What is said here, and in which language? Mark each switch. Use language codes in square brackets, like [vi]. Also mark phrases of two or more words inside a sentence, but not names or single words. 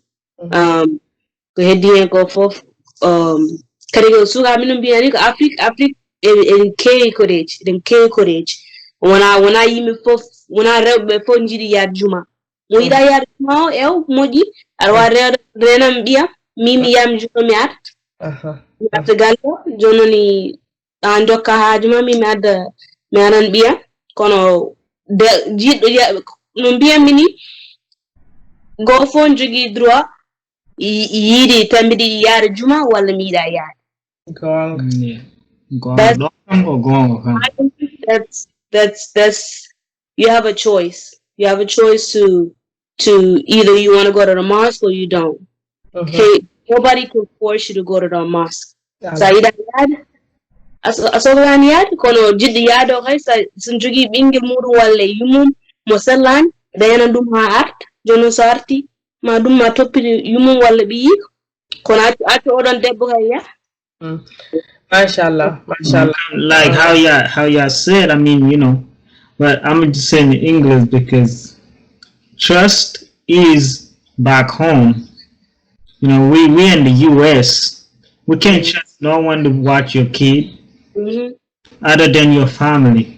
[ff] ko heddi hen ko fof kadi ko suka mino mbiyani ko Afrique eɗen keewi koreji wona yimɓe fof wona rewɓe fof jiiɗi yaade juma mo yiɗa yaade juma o ew moƴƴi aɗa wawi renam ɓiyam mimi yam juma mi arta galle joni noon an jokka ha juma mi adan ɓiyam kono jiɗɗo no mbiyammi ni goto fof ne jogui droit yiiɗi tambi ɗiɗi yaade juma walla mi yiɗa yaade [en] that's you have a choice to either you want to go to the mosque or you don't. Okay, nobody can force you to go to the mosque. [ff] So yiɗa yaade asohlan yaade kono jiɗɗo yaade o hay so jogui ɓinguel muɗum walla yummum mo sellani dañanan ɗum ha arta joni so arti ma ɗum ma toppiti yummum walla ɓiyiko kono acca oɗon debbo kay ya [ar] mashallah [en] like how you said, I mean, but I'm just saying in English because trust is back home. We in the US, we can't trust no one to watch your kid other than your family.